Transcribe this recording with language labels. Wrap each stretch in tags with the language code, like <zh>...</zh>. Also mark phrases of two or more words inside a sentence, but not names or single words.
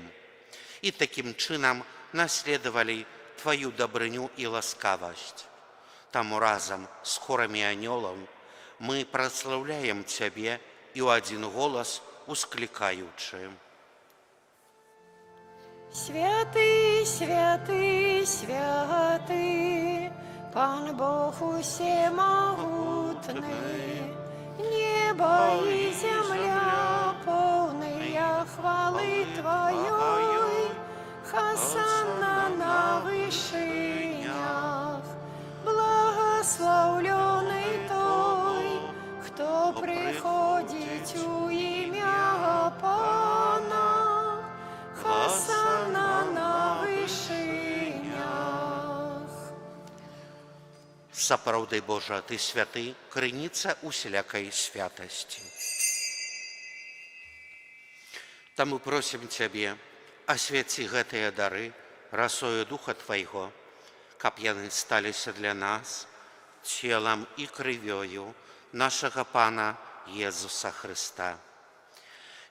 <be>І такім чынам наследавалі Твою дабрыню і ласкавасць. Таму разам з хорамі анёлаў мы праслаўляем Цябе і ў адзін голас усклікаючы. Святый, святый, святый, Пан Бог усемогутный,</be> <ru>небо и земля полные хвалы Твоей, Хосанна на вышинях, благословленный той, кто приходит у имя Пана, Хосанна на вышинях.</ru> <be>Сапраўды, Божа, Ты святы, крыніца усялякай святасці. Таму просім Цябе, асвяці гэтыя дары расою Духа Твайго, каб яны сталіся для нас целам і крывёю нашага Пана Езуса Христа.</be>